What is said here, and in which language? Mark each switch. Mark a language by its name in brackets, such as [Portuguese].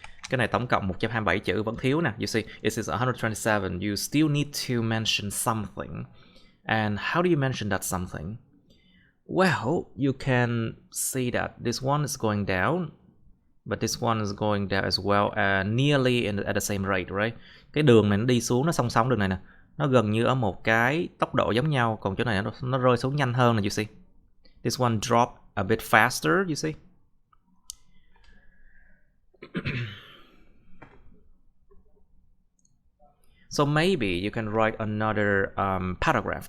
[Vietnamese] Cái này tổng cộng 127 chữ vẫn thiếu nè. [English] You see, it is 127. You still need to mention something. And how do you mention that something? Well, you can see that this one is going down, but this one is going down as well, nearly at the same rate, right? [Vietnamese] Cái đường này nó đi xuống, nó song song đường này nè, nó gần như ở một cái tốc độ giống nhau, còn chỗ này nó rơi xuống nhanh hơn nè, [English] you see. This one drop a bit faster, you see. So maybe you can write another paragraph.